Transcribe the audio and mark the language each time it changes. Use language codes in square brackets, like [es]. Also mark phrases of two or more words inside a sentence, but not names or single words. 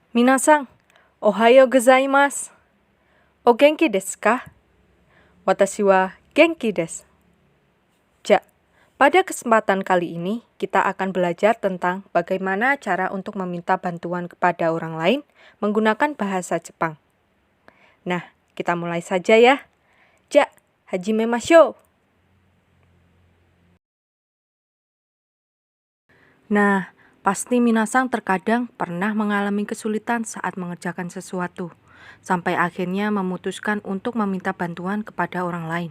[ja] 皆さん、おはようございます。お元気ですか? 私は元気です. [id] Pada kesempatan kali ini, kita akan belajar tentang bagaimana cara untuk meminta bantuan kepada orang lain menggunakan bahasa Jepang. Nah, kita mulai saja ya. Hajimemashou. Nah, pasti minasan terkadang pernah mengalami kesulitan saat mengerjakan sesuatu, sampai akhirnya memutuskan untuk meminta bantuan kepada orang lain.